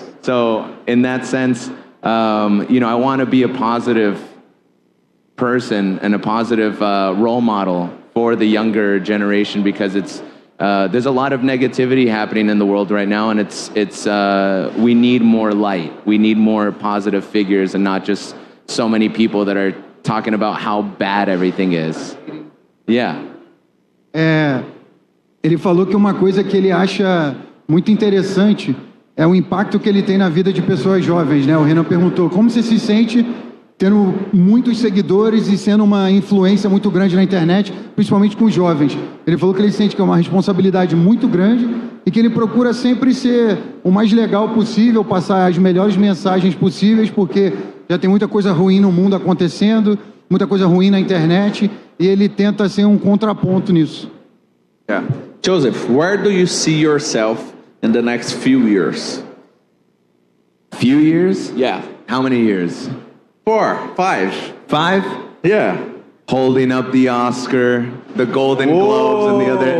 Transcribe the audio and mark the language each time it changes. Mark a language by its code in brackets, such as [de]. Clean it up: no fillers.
[en] So in that sense, I want to be a positive person and a positive role model for the younger generation, because there's a lot of negativity happening in the world right now, and we need more light. We need more positive figures, and not just so many people that are talking about how bad everything is. Yeah. [pt] Ele falou que uma coisa que ele acha muito interessante é o impacto que ele tem na vida de pessoas jovens, né? O Renan perguntou como você se sente tendo muitos seguidores e sendo uma influência muito grande na internet, principalmente com os jovens. Ele falou que ele sente que é uma responsabilidade muito grande e que ele procura sempre ser o mais legal possível, passar as melhores mensagens possíveis, porque já tem muita coisa ruim no mundo acontecendo, muita coisa ruim na internet, e ele tenta ser um contraponto nisso. [en] Yeah. Joseph, where do you see yourself in the next few years? Few years? Yeah. How many years? 4, 5. 5? Yeah. Holding up the Oscar, the Golden Globes, and the other.